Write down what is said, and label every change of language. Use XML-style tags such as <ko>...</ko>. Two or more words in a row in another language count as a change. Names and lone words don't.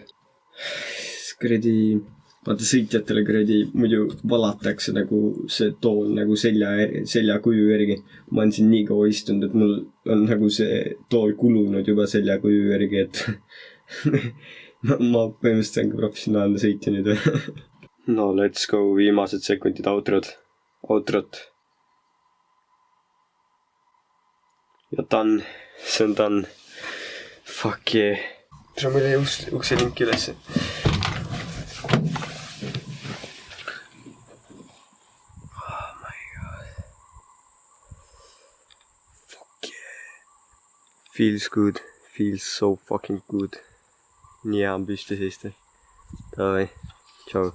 <et>Kuradi, vaata sõitjatele kuradi muidu valatakse nagu see tool nagu selja kuju järgi. Ma olen siin nii kaua istunud, et mul on nagu see tool kulunud juba selja kuju järgi, et ma põhimõtteliselt olen ka professionaalne sõitja nüüd.</et> <en>No let's go,</en> <et>viimased sekundid outrot. Ja done, see on done.</et> <en>Fuck yeah.</en> <et>Tere, meil jäi ukse linki ülesse.</et> <en>Feels good. Feels so fucking good.</en> <et>Nii hea on püsti seista. Davai. Tšau.</et>